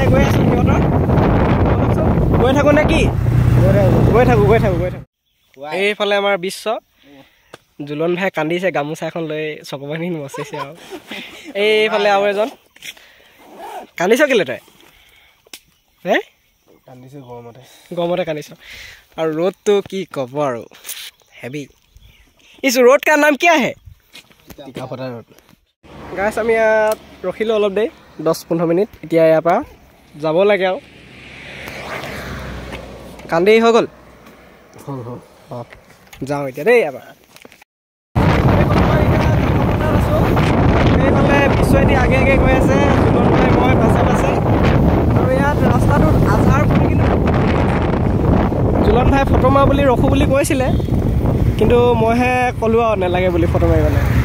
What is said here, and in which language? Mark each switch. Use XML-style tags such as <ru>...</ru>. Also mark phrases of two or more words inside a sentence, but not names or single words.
<as>গৈ আছোঁ সিহঁতৰ গৈ থাকোঁ নে কি গৈ থাকোঁ এইফালে আমাৰ বিশ্ব জুলন ভাই কান্দিছে গামোচা এখন লৈ চকুপানী মচিছে আৰু এইফালে আৰু এজন কান্দিছ কেলে তই হে কান্দিছোঁ গৰমতে কান্দিছ আৰু ৰ'দটো কি ক'ব আৰু হেভি ইছ</as> <hi>रोड का नाम क्या है</hi> <as>টিকাফটা रोड গাইছ আমি ইয়াত ৰখিলোঁ অলপ দেৰি 10-15 মিনিট এতিয়া ইয়াৰ পৰা যাব লাগে আৰু কান্দি হৈ গ'ল অঁ যাওঁ এতিয়া দেই ইয়াৰ পৰা এইফালে বিশ্বইদি আগে আগে গৈ আছে জুলন ভাই মই পাছে পাছে আৰু ইয়াত ৰাস্তাটোত আধাৰ পৰি কিন্তু জুলন ভাই ফটো মাৰ বুলি ৰখোঁ বুলি কৈছিলে কিন্তু মইহে ক'লোঁ আৰু নালাগে বুলি ফটো মাৰিবলৈ</as>